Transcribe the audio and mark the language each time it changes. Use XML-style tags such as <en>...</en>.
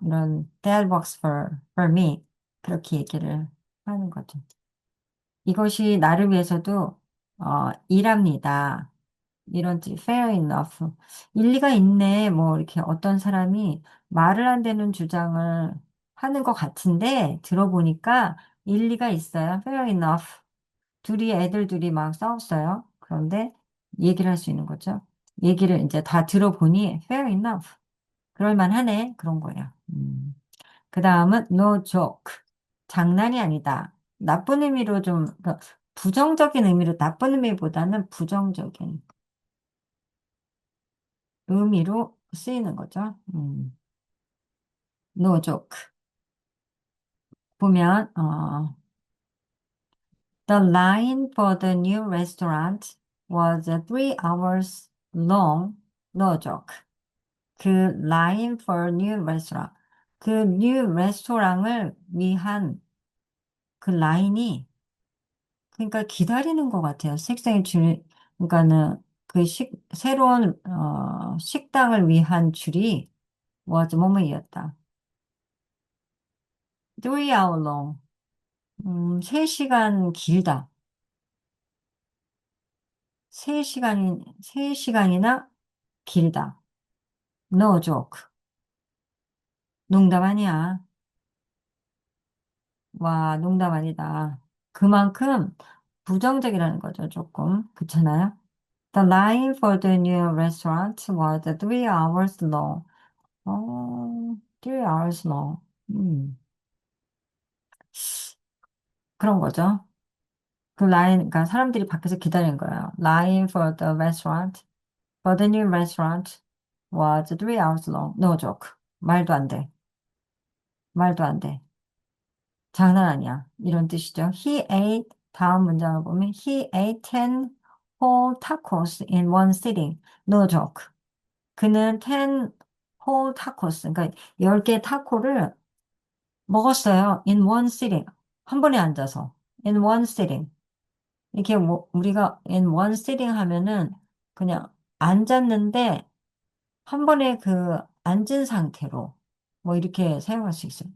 <en>이런 that works for me.</en> <ko>그렇게 얘기를 하는 거죠. 이것이 나를 위해서도 일합니다. 이런 뜻,</ko> <en>fair enough.</en> <ko>일리가 있네. 뭐 이렇게 어떤 사람이 말을 안 되는 주장을 하는 것 같은데 들어보니까 일리가 있어요.</ko> <en>fair enough.</en> <ko>애들 둘이 막 싸웠어요. 그런데 얘기를 할 수 있는 거죠. 얘기를 이제 다 들어보니</ko> <en>fair enough.</en> <ko>그럴 만하네. 그런 거예요. 그 다음은</ko> <en>no joke.</en> <ko>장난이 아니다. 나쁜 의미로 좀, 그러니까 부정적인 의미로 나쁜 의미보다는 부정적인 의미로 쓰이는 거죠.</ko> <en>no joke. 보면, the line for the new restaurant was 3 hours long. No joke. 그 line for new restaurant.</en> <ko>그</ko> <en>new restaurant</en> <ko>을 위한 그 라인이 그러니까 기다리는 것 같아요. 그러니까는 그 새로운, 식당을 위한 줄이 was 뭐뭐이었다.</ko> <en>3 hour long.</en> <ko>3시간 길다. 3시간이나 길다.</ko> <en>No joke.</en> <ko>농담 아니야. 와, 농담 아니다. 그만큼 부정적이라는 거죠, 조금. 그렇잖아요?</ko> <en>The line for the new restaurant was 3 hours long. 3 hours long.</en> <ko>그런 거죠. 그러니까 사람들이 밖에서 기다리는 거예요.</ko> <en>Line for the restaurant, for the new restaurant was 3 hours long. No joke.</en> <ko>말도 안 돼. 말도 안 돼. 장난 아니야. 이런 뜻이죠.</ko> <en>He ate,</en> <ko>다음 문장을 보면,</ko> <en>he ate 10 whole tacos in one sitting. No joke.</en> <ko>그는</ko> <en>10 whole tacos,</en> <ko>그러니까 10개 타코를 먹었어요.</ko> <en>In one sitting.</en> <ko>한 번에 앉아서.</ko> <en>In one sitting.</en> <ko>이렇게 뭐 우리가</ko> <en>in one sitting</en> <ko>하면은 그냥 앉았는데 한 번에 그 앉은 상태로 뭐 이렇게 사용할 수 있어요.</ko>